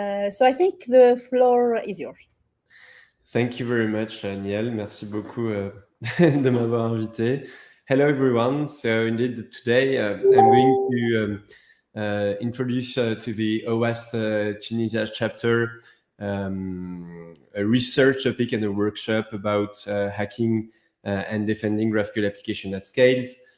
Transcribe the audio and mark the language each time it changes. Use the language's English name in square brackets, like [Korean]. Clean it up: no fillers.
[English] So I think the floor is yours. Thank you very much, Niel. [French] Merci beaucoup de m'avoir invité. [English] Hello, everyone. So indeed, today I'm going to introduce to the OWASP Tunisia chapter a research topic and a workshop about hacking and defending GraphQL application at scales.